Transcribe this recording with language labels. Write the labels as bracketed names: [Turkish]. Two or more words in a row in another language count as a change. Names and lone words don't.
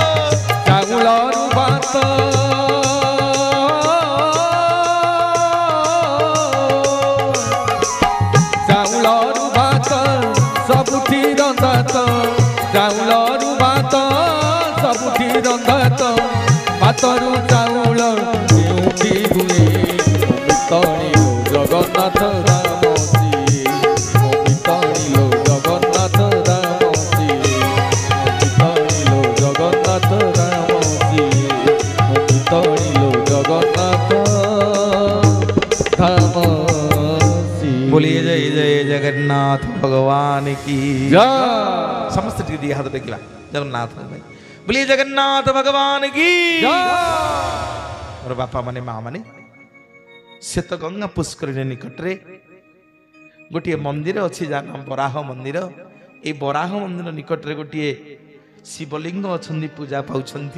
[Odia] ଚାଉଳ ରୁ ଭାତ ଚାଉଳ ରୁ ଭାତ ସବୁଠି ରନ୍ଧାତ, ଚାଉଳ ରୁ ଭାତ ସବୁଠି ରନ୍ଧାତ, ଭାତରୁ ଚାଉଳ କେଉଁଠି ହୁଏ। ମିତଣୀ ଜଗନ୍ନାଥ ଧାମ ସିଏ, ମୋ ମିତଣୀ ଜଗନ୍ନାଥ ଧାମ ସିଏ, ମୋ ମିତଣୀ ଜଗନ୍ନାଥ ଧାମ ସିଏ, ମୋ ମିତଣୀ ଜଗନ୍ନାଥ ଧାମ ସିଏ। [Hindi] बोलिए जय जय जगन्नाथ भगवान की जय। [Odia] ସମସ୍ତ ଟିକେ ହାତ ଟେକିବା ଜଗନ୍ନାଥ ଭାଇ। [Hindi] बोलिए जगन्नाथ भगवान की जय। [Odia] ଆଉ ବାପା ମାନେ ମା ମାନେ ଶ୍ୱେତ ଗଙ୍ଗା ପୁଷ୍କରିଣୀ ନିକଟରେ ଗୋଟେ ମନ୍ଦିର ଅଛି ଯା ନାମ ବରାହ ମନ୍ଦିର। ଏ ବରାହ ମନ୍ଦିର ନିକଟରେ ଗୋଟେ ଶିବଲିଙ୍ଗ ଅଛି ପୂଜା ପାଉଛନ୍ତି।